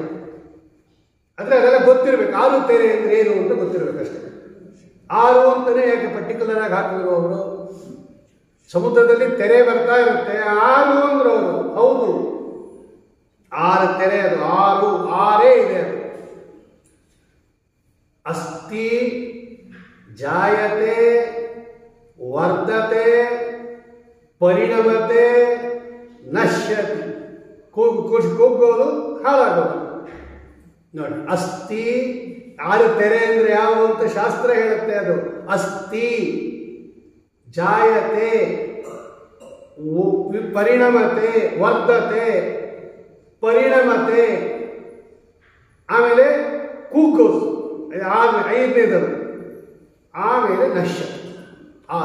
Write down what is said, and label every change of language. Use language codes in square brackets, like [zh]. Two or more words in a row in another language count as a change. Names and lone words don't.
[kn] ಆದರೆ ಅದೆಲ್ಲ ಗೊತ್ತಿರಬೇಕು. 6 ತೆರೆ ಅಂದ್ರೆ ಏನು ಅಂತ ಗೊತ್ತಿರಬೇಕಷ್ಟೇ. 6 ಅಂತಾನೆ ಯಾಕೆ ಪರ್ಟಿಕ್ಯುಲರ್ ಆಗಿ ಹಾಕಿದ್ರು ಅವರು? ಸಮುದ್ರದಲ್ಲಿ ತೆರೆ ಬರ್ತಾ ಇರುತ್ತೆ, 6 ಅಂದ್ರು ಅವರು. ಹೌದು, 6 ತೆರೆ, ಅದು 6 ಇದೆ. [sa] ಅದು ಅಸ್ತಿ ಜಾಯತೆ ವರ್ಧತೆ ಪರಿಣಮತೆ ನಶ್ಯತಿ. [kn] ಕುಗ್ಗೋದು, ಹಾಳಾಗೋದು. ನೋಡಿ, ಅಸ್ಥಿ 6 ತೆರೆ ಅಂದ್ರೆ ಯಾವುದು ಅಂತ ಶಾಸ್ತ್ರ ಹೇಳುತ್ತೆ. [sa] ಅದು ಅಸ್ಥಿ ಜಾಯತೆ ಪರಿಣಮತೆ ವರ್ಧತೆ ಪರಿಣಮತೆ, [kn] ಆಮೇಲೆ ಕುಗ್ಗೋದು 5ನೇದದು, ಆಮೇಲೆ [sa] ನಶ್ಯತಿ 6.